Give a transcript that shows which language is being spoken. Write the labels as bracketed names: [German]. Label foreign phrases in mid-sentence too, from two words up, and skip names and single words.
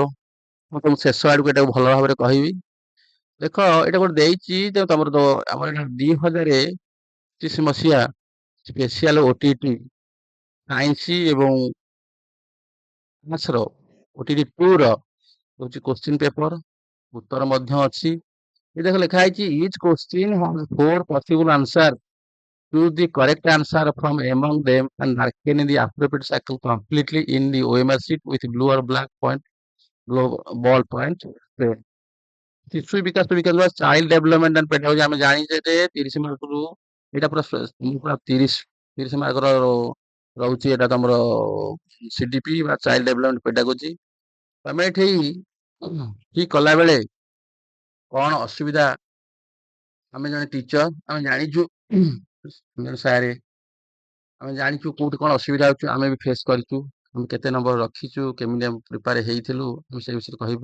[Odia] ମୁଁ ତମକୁ ଶେଷ ଆଡକୁ ଏଟାକୁ ଭଲ ଭାବରେ କହିବି। ଦେଖ, ଏଇଟା ଗୋଟେ ଦେଇଛି ତମର ଆମର 2025 ମସିହା [English] special OTET science [Odia] ଏବଂ ର ଓଟିଇଟି 2 ର ହଉଛି [English] question paper, [Odia] ଉତ୍ତର ମଧ୍ୟ ଅଛି। ଏ ଦେଖ ଲେଖା ହେଇଛି [English] each question has 4 possible answer. Choose the correct answer from among them and mark in the appropriate circle completely in the OMR sheet with blue or black ball point. [Odia] ଶିଶୁ ବିକାଶ [English] child development and pedagogy [Odia] ଆମେ ଜାଣିଛେ ଯେ 30 ମାର୍କରୁ ଏଇଟା ପୁରା 30 ମାର୍କର ରହୁଛି। ଏଇଟା ତମର CDP ବା [English] child development pedagogy. [Odia] ତମେ ଏଠି ଠିକ କଲା ବେଳେ କଣ ଅସୁବିଧା, ଆମେ ଜଣେ ଟିଚର, ଆମେ ଜାଣିଛୁ ସାରେ ଆମେ ଜାଣିଛୁ କୋଉଠି କଣ ଅସୁବିଧା ହଉଛି, ଆମେ ବି ଫେସ୍ କରିଛୁ, ଆମେ କେତେ ନମ୍ବର ରଖିଛୁ, କେମିତି ଆମେ ପ୍ରିପେୟାର ହେଇଥିଲୁ, ଆମେ ସେ ବିଷୟରେ କହିବ।